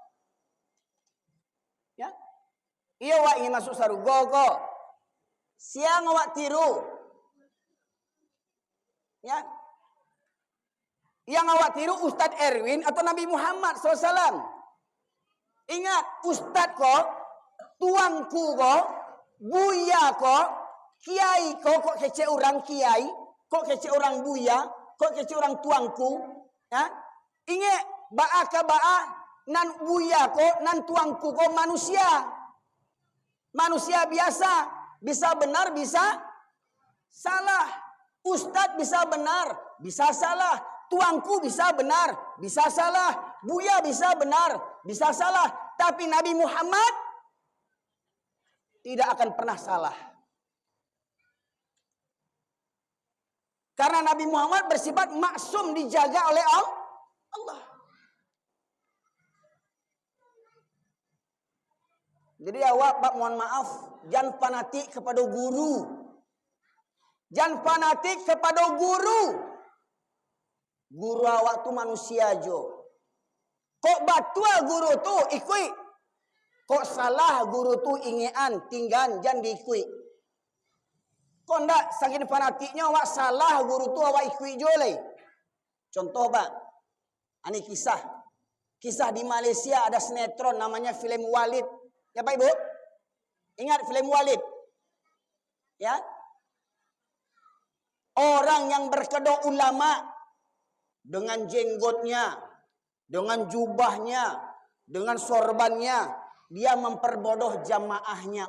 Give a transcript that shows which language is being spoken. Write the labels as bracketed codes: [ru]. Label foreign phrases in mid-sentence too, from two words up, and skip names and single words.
[id] Ya? Iya wak ingin masuk surga kok? Siang wak tiru? Ya? Yang awak tiru Ustadz Erwin atau Nabi Muhammad SAW? [min] Ingat, Ustadz kok, tuangku kok, buya kok, kiai kok kece orang kiai, kok kece orang buya, kok kece orang tuangku. [id] Ya? [min] Ingat, ba'a ka ba'a, nan buya kok, nan tuangku kok manusia. [id] Manusia biasa, bisa benar, bisa salah. Ustadz bisa benar, bisa salah. Tuangku bisa benar, bisa salah. Buya bisa benar, bisa salah. Tapi Nabi Muhammad tidak akan pernah salah. Karena Nabi Muhammad bersifat maksum, dijaga oleh Allah. Jadi awak, Pak, mohon maaf, jangan fanatik kepada guru. Jangan fanatik kepada guru. [min] Guru awak tu manusia jo. Kok batua guru tu ikui. Kok salah guru tu ingean tinggal jangan diikui. Kok ndak saking fanatiknya awak salah guru tu awak ikui jo le. [id] Contoh, Pak. Ini kisah. Kisah di Malaysia ada sinetron namanya film Walid. Ya Pak Ibu? Ingat film Walid? Ya? Orang yang berkedok ulama dengan jenggotnya, dengan jubahnya, dengan sorbannya, dia memperbodoh jamaahnya.